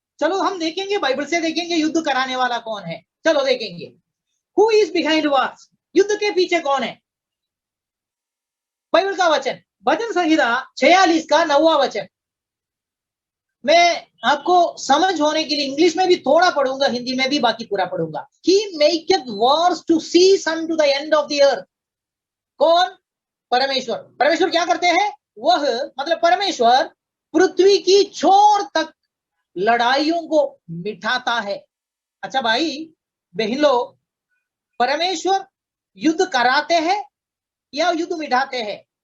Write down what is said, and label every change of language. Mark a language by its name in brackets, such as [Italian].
[Hindi] चलो हम देखेंगे, बाइबल से देखेंगे युद्ध कराने वाला कौन है। चलो देखेंगे, [English] who is behind wars, [Hindi] युद्ध के पीछे कौन है। बाइबल का वचन, भजन संहिता 46 का 9वां वचन। मैं आपको समझ होने के लिए इंग्लिश में भी थोड़ा पढ़ूंगा, हिंदी में भी बाकी पूरा पढ़ूंगा। [English] He maketh wars to cease unto the end of the earth। [Hindi] कौन? परमेश्वर। परमेश्वर क्या करते हैं? वह मतलब परमेश्वर पृथ्वी की छोर तक लड़ाइयों को मिटाता है। अच्छा भाई बहन लोग, परमेश्वर युद्ध कराते हैं या युद्ध मिटाते हैं?